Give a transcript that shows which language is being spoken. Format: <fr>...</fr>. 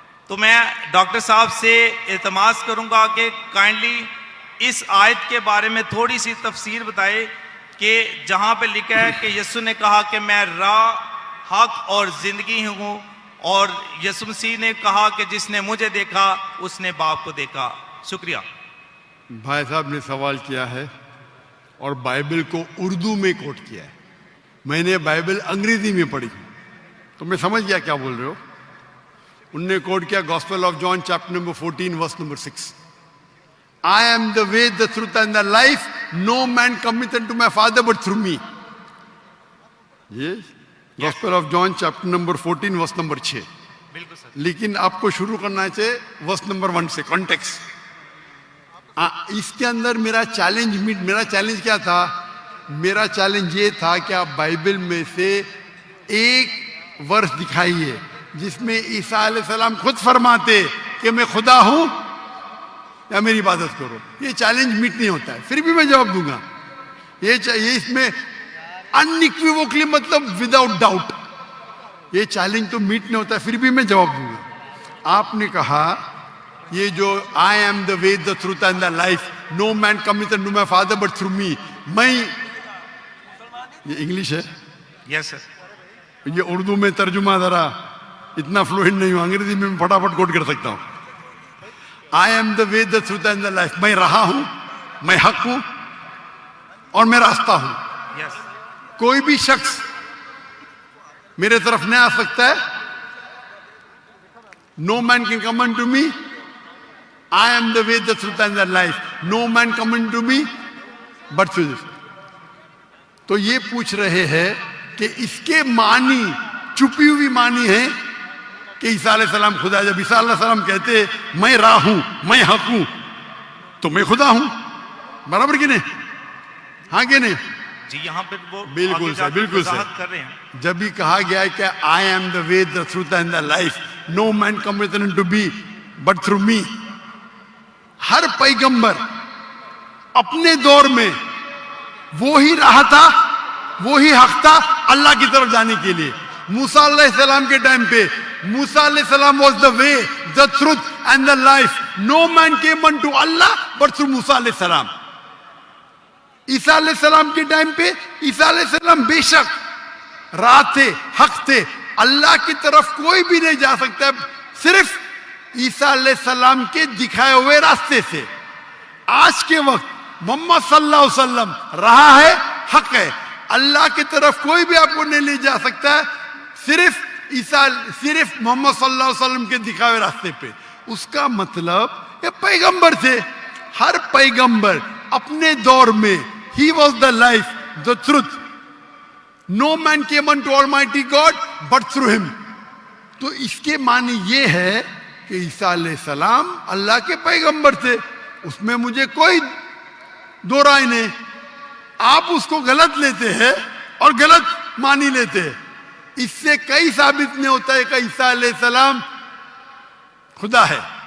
<ur>تو میں ڈاکٹر صاحب سے التماس کروں گا کہ کائنڈلی اس آیت کے بارے میں تھوڑی سی تفسیر بتائے, کہ جہاں پہ لکھا ہے کہ یسوع نے کہا کہ میں راہ, حق اور زندگی ہوں, اور یسوع مسیح نے کہا کہ جس نے مجھے دیکھا اس نے باپ کو دیکھا. شکریہ. بھائی صاحب نے سوال کیا ہے اور بائبل کو اردو میں کوٹ کیا ہے. میں نے بائبل انگریزی میں پڑھی تو میں سمجھ گیا کیا بول رہے ہو. ان نے کوٹ کیا gospel of John chapter number 14 verse number 6.</ur> <en>I am the way, the truth and the life. No man cometh unto my Father but through me. Yes. Gospel of John chapter number 14 verse number 6.</en> <ur>بالکل سر. لیکن آپ کو شروع کرنا چاہیے verse number 1 سے, context. اس کے اندر میرا چیلنج کیا تھا؟ میرا چیلنج یہ تھا کہ آپ بائبل میں سے ایک ورس دکھائیے جس میں عیسیٰ علیہ السلام خود فرماتے کہ میں خدا ہوں یا میری عبادت کرو. یہ چیلنج میٹ نہیں ہوتا ہے, پھر بھی میں جواب دوں گا. یہ اس میں انیکویوکلی مطلب وداؤٹ ڈاؤٹ, یہ چیلنج تو میٹ نہیں ہوتا ہے, پھر بھی میں جواب دوں گا. آپ نے کہا یہ جو</ur> <en>I am the way, the truth and the life, no man cometh unto my Father but through me.</en> <ur>میں, یہ انگلش ہے,</ur> <en>Yes sir.</en> <ur>یہ اردو میں ترجمہ ذرا اتنا فلوئنٹ نہیں ہوں, انگریزی میں پھٹافٹ کوٹ کر سکتا ہوں.</ur> <en>I am the way, the truth and the life.</en> <ur>میں راہ ہوں, میں حق ہوں اور میں راستہ ہوں.</ur> <en>Yes.</en> <ur>کوئی بھی شخص میرے طرف نہیں آ سکتا ہے.</ur> <en>No man can come unto me. I am the way, the truth and the life. No man come unto me but through this.</en> <ur>تو یہ پوچھ رہے ہیں کہ اس کے معنی, چھپی ہوئی معنی ہے کہ عیسیٰ علیہ السلام خدا. جب عیسیٰ علیہ السلام کہتے میں راہ ہوں, میں حق ہوں, تو میں خدا ہوں. برابر کہ نہیں؟ ہاں کہ نہیں؟ جی یہاں پہ وہ بالکل سر, بالکل سر. کر رہے ہیں. جب بھی کہا گیا ہے کہ</ur> <en>I am the way, the truth and the life, no man cometh unto me but through me.</en> <ur>ہر پیغمبر اپنے دور میں وہی راہ تھا, وہی حق تھا اللہ کی طرف جانے کے لیے. موسیٰ علیہ السلام کے ٹائم پہ موسیٰ علیہ السلام</ur> <en>was the way, the truth and the life. No man came unto Allah but through موسیٰ علیہ السلام.</en> <ur>عیسیٰ علیہ السلام کے ٹائم پہ عیسیٰ علیہ السلام بے شک راہ تھے, حق تھے, اللہ کی طرف کوئی بھی نہیں جا سکتا صرف عیسیٰ علیہ السلام کے دکھائے ہوئے راستے سے. آج کے وقت محمد صلی اللہ علیہ وسلم راہ ہے, حق ہے, اللہ کی طرف کوئی بھی آپ کو نہیں لے جا سکتا ہے صرف محمد صلی اللہ علیہ وسلم کے دکھائے ہوئے راستے پہ. اس کا مطلب یہ پیغمبر تھے, ہر پیغمبر اپنے دور میں</ur> <en>he was the life, the truth. No man came unto Almighty God but through him.</en> <ur>تو اس کے معنی یہ ہے کہ عیسیٰ علیہ السلام اللہ کے پیغمبر تھے, اس میں مجھے کوئی دو رائے نہیں. آپ اس کو غلط لیتے ہیں اور غلط معنی لیتے ہیں. اس سے کئی ثابت نہیں ہوتا ہے کہ عیسیٰ علیہ السلام خدا ہے.</ur>